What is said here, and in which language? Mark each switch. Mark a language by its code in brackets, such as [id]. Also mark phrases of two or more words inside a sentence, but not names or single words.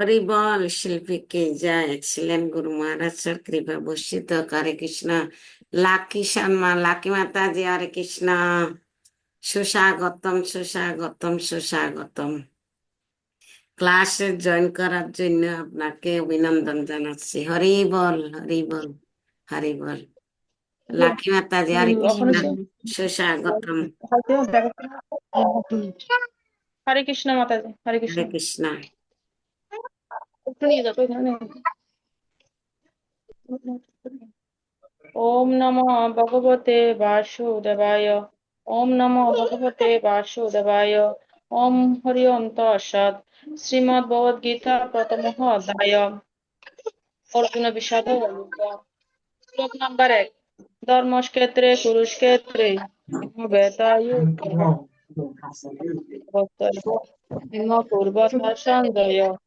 [bn] হরি বল শিল্পী কে জয় এক্সিলেন্ট গুরু মহারাজের কৃপা বর্ষিত হরে কৃষ্ণ লাকি শর্মা লাকি মাতাজি হরে কৃষ্ণ সুস্বাগতম সুস্বাগতম সুস্বাগতম ক্লাসে জয়েন করার জন্য আপনাকে অভিনন্দন জানাচ্ছি হরি বল হরি বল হরি বল লাকি মাতাজি হরে কৃষ্ণ সুস্বাগতম হরে কৃষ্ণ মাতাজি, হরে কৃষ্ণ। হরে কৃষ্ণ একটু নিয়ে যাবো এখানে। [sa] ओम् नमो भगवते वासुदेवाय। ॐ नमो भगवते वासुदेवाय। ॐ हरि ॐ तत्सत्। [bn] শ্রীমদ্ ভগবদ গীতা প্রথম অধ্যায়। অর্জুন বিষাদ শ্লোক নাম্বার 1। [sa] धर्मक्षेत्रे कुरुक्षेत्रे पूर्वता सञ्जय।